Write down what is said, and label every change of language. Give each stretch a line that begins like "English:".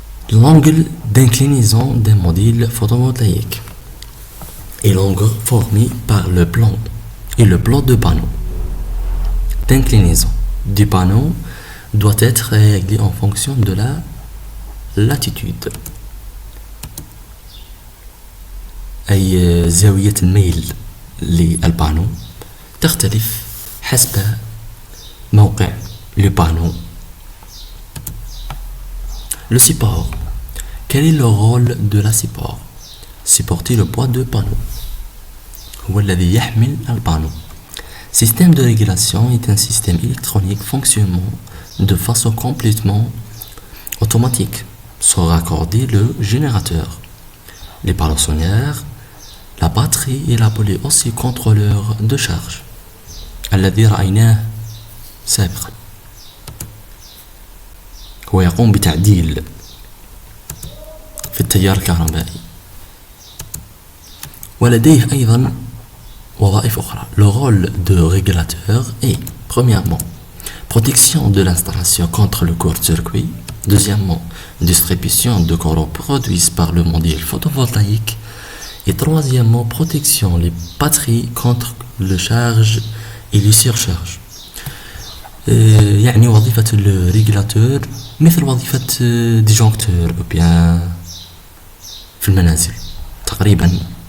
French: L'angle d'inclinaison des modules photovoltaïques est l'angle formé par le plan et le plan de panneau. D'inclinaison du panneau doit être réglé en fonction de la latitude.
Arabic: أي زاوية الميل للبانو تختلف حسب موقع البانو.
French: Le support. Quel est le rôle de la support? supporter le poids de panneau.
Arabic: هو الذي يحمل البانو.
French: Système de régulation est un système électronique fonctionnant de façon complètement automatique, sans raccorder le générateur, les panneaux solaires, la batterie et l'appelé aussi contrôleur de charge
Arabic: الذي رأيناه سابقا. هو يقوم بتعديل في التيار الكهربائي. ولديه أيضا وظائف أخرى.
French: Le rôle de régulateur est premièrement protection de l'installation contre le court-circuit, deuxièmement distribution de courant produits par le module photovoltaïque et troisièmement protection les batteries contre le charge et le surcharge.
Arabic: يعني وظيفة الريجولاتور مثل وظيفة ديجونكتور أو بيان في المنازل تقريبا.